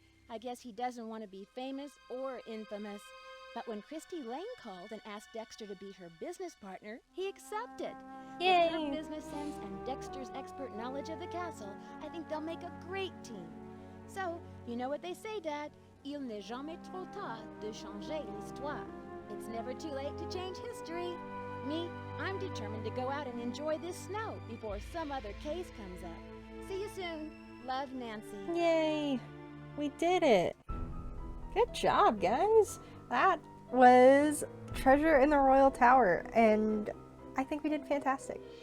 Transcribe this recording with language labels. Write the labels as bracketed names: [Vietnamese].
[English] I guess he doesn't want to be famous or infamous. But when Christy Lane called and asked Dexter to be her business partner, he accepted. Yay. With her business sense and Dexter's expert knowledge of the castle, I think they'll make a great team. So, you know what they say, Dad? [French] Il n'est jamais trop tard de changer l'histoire. [English] It's never too late to change history. Me, I'm determined to go out and enjoy this snow before some other case comes up. See you soon. Love, Nancy. Yay. We did it. Good job, guys. That was Treasure in the Royal Tower, and I think we did fantastic.